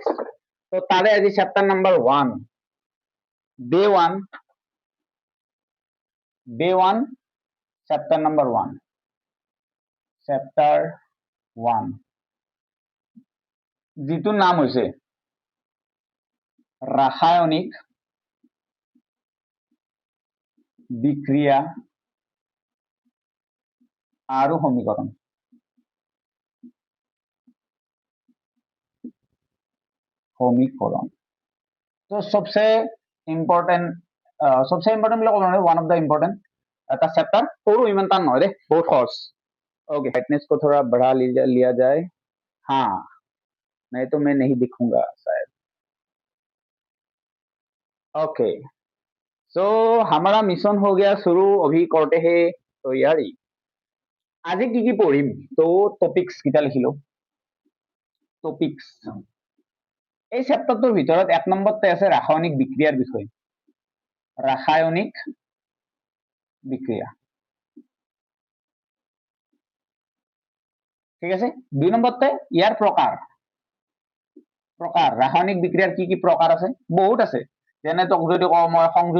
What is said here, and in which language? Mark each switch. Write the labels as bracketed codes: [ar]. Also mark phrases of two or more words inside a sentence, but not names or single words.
[as] তো তাৰে আজি [en] chapter number 1, day 1, chapter number 1, chapter 1, [as] যিটো নাম হৈছে ৰাসায়নিক বিক্ৰিয়া আৰু সমীকৰণ। তো সবচে ইম্পৰ্টেণ্ট বুলি ক'ব নোৱাৰি, [en] one of the important [as] এটা চেপ্টাৰ। সৰু, ইমান টান নহয় দেই, বহুত সহজ। [hi] ओके, ब्राइटनेस को थोड़ा बढ़ा लिया जाए। हाँ, नहीं तो मैं नहीं दिखूंगा शायद। [en] okay, so [hi] हमारा मिशन हो गया शुरू, अभी करते हैं तैयारी। [as] আজি কি কি পঢ়িম তো টপিকস কিটা লিখিলো টপিকস এই চেপ্টাৰটোৰ ভিতৰত 1 নম্বৰতে আছে ৰাসায়নিক বিক্ৰিয়াৰ বিষয় ৰাসায়নিক বিক্রিয়া ঠিক আছে 2 নম্বৰতে ইয়াৰ প্ৰকাৰ ৰাসায়নিক বিক্ৰিয়াৰ কি কি প্ৰকাৰ আছে বহুত আছে যেনে তোক যদি কওঁ মই